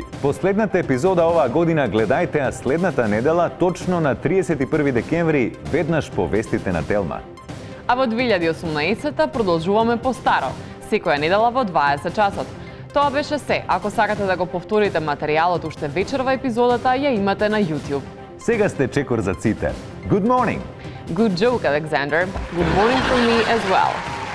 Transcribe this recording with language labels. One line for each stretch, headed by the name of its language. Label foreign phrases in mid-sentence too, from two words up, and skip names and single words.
Macedonian: Последната епизода оваа година гледајте ја следната недела, точно на 31 декември, веднаш по вестите на Телма. А во 2018-та продолжуваме по старо, секоја недела во 20 часот. Тоа беше се. Ако сакате да го повторите материјалот уште вечер во епизодата, ја имате на YouTube. Сега сте чекор за цитер.
English: Good morning! Good joke, Alexander. Good morning from me as well.